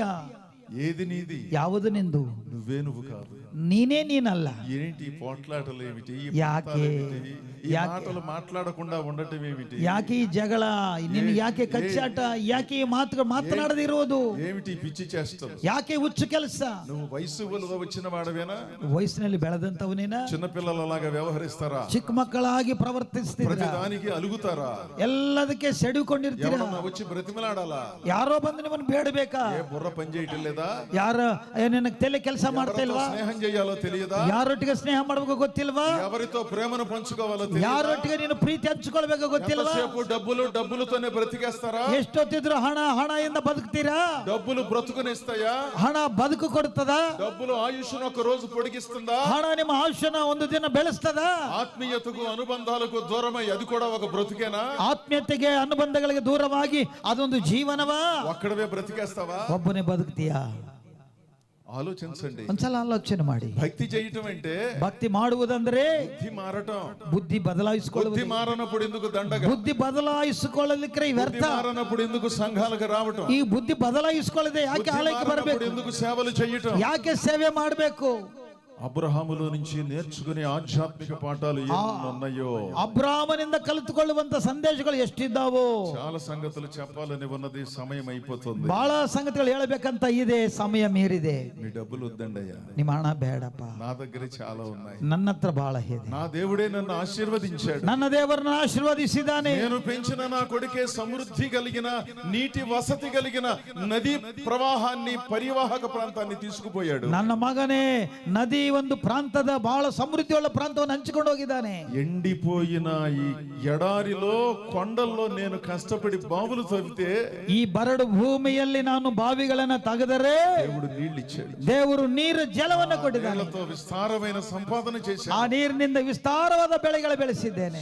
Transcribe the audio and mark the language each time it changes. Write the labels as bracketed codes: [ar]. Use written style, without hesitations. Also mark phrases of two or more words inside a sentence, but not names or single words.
[te] ఏది నీది? [kn] ಯಾವುದು ನಿಂದು? [te] నువ్వే నువ్వు కాదు. [kn] ನೀನೇ ನೀನಲ್ಲ. [te] ఏంటి పోట్లాటలు ఏమిటి? [kn] ಯಾಕೆ? [te] ఈ మాటలు మాట్లాడకుండా ఉండటం ఏమిటి? [kn] ಯಾಕೆ ಈ ಜಗಳ? ನಿನ್ನ ಯಾಕೆ ಕಚ್ಚಾಟ? ಯಾಕೆ ಈ ಮಾತುಗಳು ಮಾತನಾಡದಿರುವುದು? [te] ఏమిటి పిచ్చి చేష్టలు? [kn] ಯಾಕೆ ಹುಚ್ಚು ಕೆಲಸ? [te] నువ్వు వయసు వచ్చిన వాడవేనా? [kn] ವಯಸ್ಸಿನಲ್ಲಿ ಬೆಳೆದಂತವನೇನ? [te] చిన్నపిల్లలలాగా వ్యవహరిస్తారా? [kn] ಚಿಕ್ಕ ಮಕ್ಕಳಾಗಿ ಪ್ರವರ್ತಿಸ್ತೀರಾ? [te] ప్రతిదానికి అలుగుతారా? [kn] ಎಲ್ಲದಕ್ಕೆ ಸೆಡಿಕೊಂಡಿರ್ತೀರಾ? [te] ఎవరన్నా వచ్చి బ్రతిమలాడాలా? [kn] ಯಾರೋ ಬಂದು ನಿಮ್ಮನ್ನು ಬೇಡಬೇಕಾ? [te] ఏ బుర్ర పని చేయటం లేదా? తెలియదా? [kn] ನಿನಗೆ ತಲೆ ಕೆಲಸ ಮಾಡ್ತಾ ಇಲ್ವಾ? [te] స్నేహం చేయాలో తెలియదా? [kn] ಯಾರೊಟ್ಟಿಗೆ ಸ್ನೇಹ ಮಾಡ್ಬೇಕು ಗೊತ್ತಿಲ್ವಾ? [te] ఎవరితో ప్రేమను పంచుకోవాలో తెలియదా? [kn] ಯಾರೊಟ್ಟಿಗೆ ನೀನು ಪ್ರೀತಿ ಹಂಚಿಕೊಳ್ಬೇಕು ಗೊತ್ತಿಲ್ವಾ? [te] ఎంతసేపు డబ్బులతోనే బ్రతికేస్తారా? [kn] ಎಷ್ಟೊತ್ತಿದ್ರು ಹಣ ಇಂದ ಬದುಕ್ತೀರಾ? [te] డబ్బులు బ్రతుకునిస్తాయా? [kn] ಹಣ ಬದುಕು ಕೊಡುತ್ತದಾ? [te] డబ్బులు ఆయుష్ను ఒక రోజు పొడిగిస్తుందా? [kn] ಹಣ ನಿಮ್ಮ ಆಯುಷ್ಯನ ಒಂದು ದಿನ ಬೆಳೆಸ್ತದಾ? [te] ఆత్మీయతకు అనుబంధాలకు దూరమై అది కూడా ఒక బ్రతుకేనా? [kn] ಆತ್ಮೀಯತೆಗೆ ಅನುಬಂಧಗಳಿಗೆ ದೂರವಾಗಿ ಅದೊಂದು ಜೀವನವಾ? [te] ఒక్కడవే బ్రతికేస్తావా? [kn] ಒಬ್ಬನೇ ಬದುಕ್ತೀಯಾ? [te] ఆలోచించండి. [kn] ಒಂದ್ಸಲ ಆಲೋಚನೆ ಮಾಡಿ. [te] భక్తి చేయటం అంటే [kn] ಭಕ್ತಿ ಮಾಡುವುದಂದ್ರೆ [te] బుద్ధి మారటం. [kn] ಬುದ್ಧಿ ಬದಲಾಯಿಸಿಕೊಳ್ಳುವುದು. [te] బుద్ధి మారనప్పుడు ఎందుకు దండగ? [kn] ಬುದ್ಧಿ ಬದಲಾಯಿಸಿಕೊಳ್ಳಲಿಕ್ಕೆ ವ್ಯರ್ಥ. [te] మారనప్పుడు ఎందుకు సంఘాలకు రావటం? [kn] ಈ ಬುದ್ಧಿ ಬದಲಾಯಿಸಿಕೊಳ್ಳದೆ ಯಾಕೆ ಆಲಯಕ್ಕೆ ಬರಬೇಕು? [te] ఎందుకు సేవలు చేయటం? [kn] ಯಾಕೆ ಸೇವೆ ಮಾಡಬೇಕು? [te] అబ్రహాములో నుంచి నేర్చుకునే ఆధ్యాత్మిక పాఠాలు ఎన్నున్నాయో. [kn] ಅಬ್ರಾಮನಿಂದ ಕಲಿತುಕೊಳ್ಳುವಂತ ಸಂದೇಶಗಳು ಎಷ್ಟಿದ್ದಾವೋ. [te] చాలా సంగతులు చెప్పాలని ఉన్నది, సమయం అయిపోతుంది. [kn] ಬಹಳ ಸಂಗತಿಗಳು ಹೇಳಬೇಕಂತ ಇದೆ, ಸಮಯ ಮೀರಿದೆ. [te] మీ డబ్బులు వద్దండయ్యా, [kn] ನಿಮ್ಮ ಹಣ ಬೇಡಪ್ಪ, [te] నా దగ్గర చాలా ఉన్నాయి. [kn] ನನ್ನ ಹತ್ರ ಬಹಳ ಇದೆ. [te] నా దేవుడే నన్ను ఆశీర్వదించాడు. [kn] ನನ್ನ ದೇವರನ್ನು ಆಶೀರ್ವದಿಸಿದ್ದಾನೆ. [te] నేను పెంచిన నా కొడుకే సమృద్ధి కలిగిన నీటి వసతి కలిగిన నది ప్రవాహాన్ని పరివాహక ప్రాంతాన్ని తీసుకుపోయాడు. [kn] ನನ್ನ ಮಗನೇ ನದಿ ಒಂದು ಪ್ರಾಂತದ ಬಹಳ ಸಮೃದ್ಧಿಯುಳ್ಳ ಪ್ರಾಂತವನ್ನು ಹಂಚಿಕೊಂಡು ಹೋಗಿದ್ದಾನೆ. [te] ఎండిపోయిన ఈ ఎడారిలో కొండల్లో నేను కష్టపడి బావులు తవ్వితే [kn] ಈ ಬರಡು ಭೂಮಿಯಲ್ಲಿ ನಾನು ಬಾವಿಗಳನ್ನ ತೆಗೆದರೆ [te] దేవుడు నీళ్లు ఇచ్చాడు. [kn] ದೇವರು ನೀರು ಜಲವನ್ನು ಕೊಟ್ಟಿದ್ದಾನೆ. [te] నీళ్లతో విస్తారమైన సంపాదన చేశాడు. [kn] ಆ ನೀರಿನಿಂದ ವಿಸ್ತಾರವಾದ ಬೆಳೆಗಳು ಬೆಳೆಸಿದ್ದೇನೆ.